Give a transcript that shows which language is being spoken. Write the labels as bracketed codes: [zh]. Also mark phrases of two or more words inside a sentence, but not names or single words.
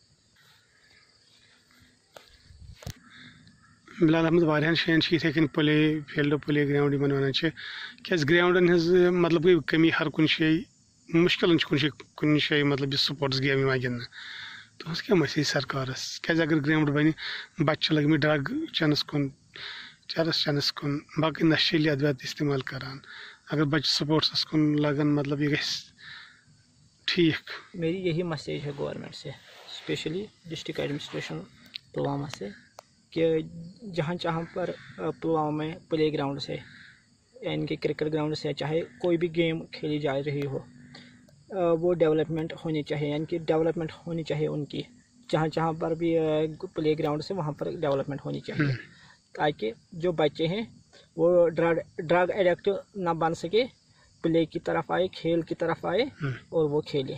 [ks] بِلال احمد واریاہن جاین چھِ یِتھٕے کٔنۍ [en] play field play ground [ks] یِمن وَنان چھِ کیازِ گراؤنڈن ہٕنٛز مطلب گٔے کٔمی ہر کُنہِ جایہِ مُشکِلن چھُ کُنہِ جایہِ مطلب یہِ [en] sports game [ks] یِوان گِنٛدنہٕ تُہنٛز کیاہ مسیج سرکارس کیازِ اگر گراؤنڈ بنہِ بچہِ چھِ لٔگمٕتۍ ڈرگ چٮ۪نس کُن چرس چٮ۪نس کُن باقٕے نشیٖلی ادویات استعمال کران اگر بچہِ سپوٹسس کُن لگن مطلب یہ گژھِ ٹھیک. [ur] میری یہی میسیج ہے گورنمنٹ سے [en] especially district administration [ur] پلوامہ سے کہ جہاں جہاں پر پلوامہ میں [en] play ground [ur] سے یعنی کہ [en] cricket ground [ur] سے چاہے کوئی بھی گیم کھیلی جا رہی ہو وہ ڈیولپمنٹ ہونی چاہیے یعنی کہ ڈیولپمنٹ ہونی چاہیے ان کی جہاں جہاں پر بھی [en] play ground [ur] سے وہاں پر ڈیولپمنٹ ہونی چاہیے تاکہ جو بچے ہیں وہ [en] drug addict [ur] نہ بن سکے پلے کی طرف آئے کھیل کی طرف آئے اور وہ کھیلے.